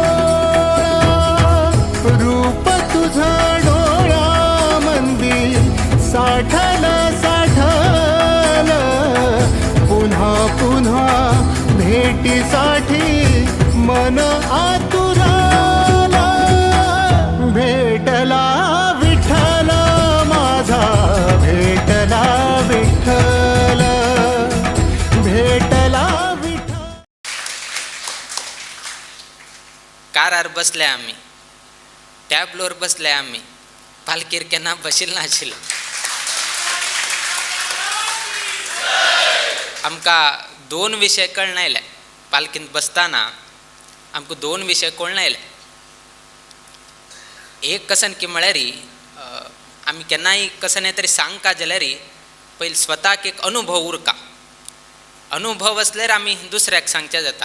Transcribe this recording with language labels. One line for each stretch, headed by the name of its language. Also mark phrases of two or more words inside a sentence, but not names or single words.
Marathi: भोळं रूप तुझं डोळ्यामंदी साठलं पुन्हा पुन्हा भेटीसाठी मन आतुराला भेटला विठ्ठल माझा भेटला विठ्ठल भेटला विठ्ठल
Konkani: कारार बसले आम्ही टॅबलोर बसले आम्ही पालखीर केन्ना बशिल्लो नाशिल्लो आमकां दोन विशय कळनायले पालखींत बसताना आमकां दोन विशय कळनायले एक कसन की म्हळ्यार आमी केन्नाय कसं तरी सांगता जाल्यार पयलीं स्वताक एक अनुभव उरता अनुभव असल्यार आमी दुसऱ्याक सांगचें जाता